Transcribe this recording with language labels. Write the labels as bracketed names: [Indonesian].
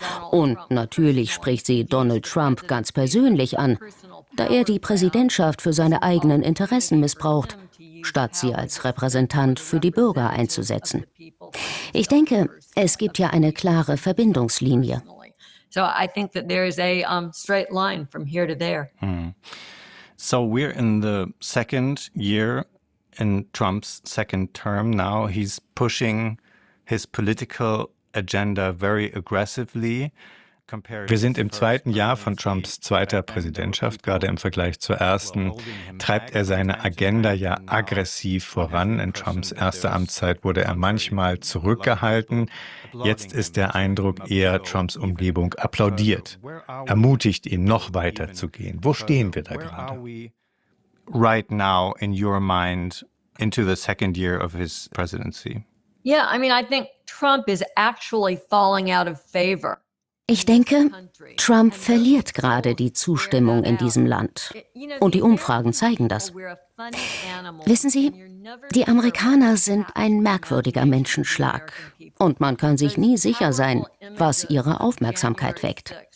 [German] Und natürlich spricht sie Donald Trump ganz persönlich an, da er die Präsidentschaft für seine eigenen Interessen missbraucht, statt sie als Repräsentant für die Bürger einzusetzen. Ich denke, es gibt ja eine klare Verbindungslinie. [English] So, I think that there is a straight line from here to there. So we're in the second year in Trump's second term now. He's pushing his political agenda very aggressively. [German] Wir sind im zweiten Jahr von Trumps zweiter Präsidentschaft. Gerade im Vergleich zur ersten treibt er seine Agenda ja aggressiv voran. In Trumps erster Amtszeit wurde er manchmal zurückgehalten. Jetzt ist der Eindruck eher, Trumps Umgebung applaudiert, ermutigt ihn, noch weiter zu gehen. Wo stehen wir da gerade? [English] Right now in your mind into the second year of his presidency. Yeah, I mean, I think Trump is actually falling out of favor. [German] Ich denke, Trump verliert gerade die Zustimmung in diesem Land. Und die Umfragen zeigen das. Wissen Sie, die Amerikaner sind ein merkwürdiger Menschenschlag. Und man kann sich nie sicher sein, was ihre Aufmerksamkeit weckt.